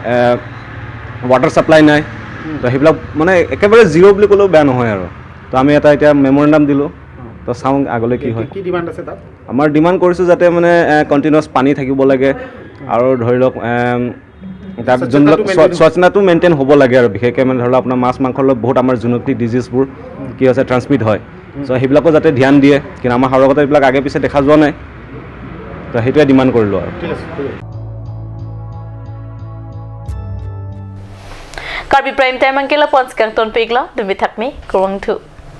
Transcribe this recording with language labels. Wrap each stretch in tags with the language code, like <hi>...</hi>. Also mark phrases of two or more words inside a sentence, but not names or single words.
<en>water supply</en> <as>নাই তো সেইবিলাক মানে একেবাৰে জিৰ' বুলি ক'লেও বেয়া নহয় আৰু তো আমি এটা এতিয়া মেমৰেণ্ডাম দিলোঁ তো চাওঁ আগলৈ কি হয় আমাৰ ডিমাণ্ড কৰিছোঁ যাতে মানে কণ্টিনিউৱাছ পানী থাকিব লাগে আৰু ধৰি লওক তাত যোনবিলাক স্বচ্ছতাটো মেইনটেইন হ'ব লাগে আৰু বিশেষকৈ মানে ধৰি লওক আপোনাৰ মাছ মাংসৰ লগত বহুত আমাৰ জুনুকী ডিজিজবোৰ কি হৈছে ট্ৰান্সমিট হয় চ' সেইবিলাকো যাতে ধ্যান দিয়ে কিন্তু আমাৰ হাওৰাঘাটত এইবিলাক আগে পিছে দেখা যোৱা নাই তো সেইটোৱে ডিমাণ্ড কৰিলোঁ আৰু</as> <mjw>Karbi Prime Time ang kila pons kang ton pigla dumi takmi kurang tu</mjw>